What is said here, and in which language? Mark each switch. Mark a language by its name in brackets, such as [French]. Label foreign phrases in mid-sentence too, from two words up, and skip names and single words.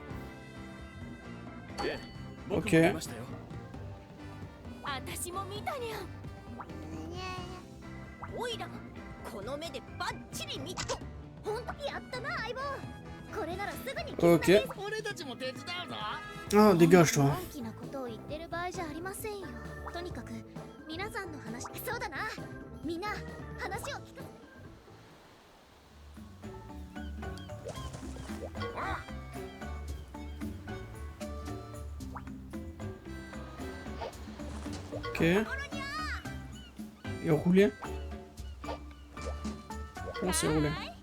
[French] Ok. [Japanese] 私も見たにゃおいらこの目でバッチリ見たほんとやったな相棒これならすぐに [French] Ok. [Japanese] 俺たちも手伝うぞ [French] Ah, dégage, toi. [Japanese] 大きなことを言ってる場合じゃありませんよとにかく皆さんの話そうだなみんな話を聞かせ [French] Ok. Et rouler. Comment c'est roulé?